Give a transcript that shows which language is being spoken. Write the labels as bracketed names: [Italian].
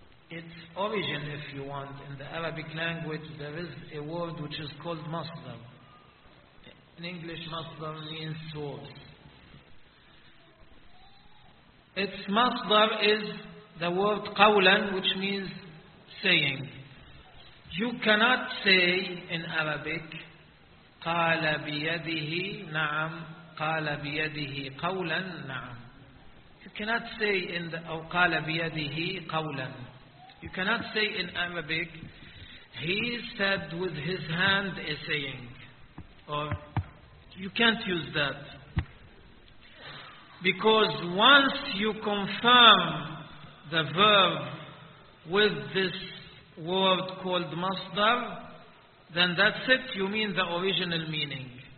[English] Its origin, if you want, in the Arabic language, there is a word which is called masdar. In English, masdar means source. Its masdar is the word qawlan, which means saying. You cannot say in Arabic, [Arabic] قَالَ بِيَدِهِ نَعَمْ قَالَ بِيَدِهِ قَوْلًا نَعَمْ. [English] You cannot say in the [Arabic] قَالَ بِيَدِهِ قَوْلًا. [English] You cannot say in Arabic, he said with his hand a saying. Or you can't use that. Because once you confirm the verb with this word called masdar, then that's it, you mean the original meaning.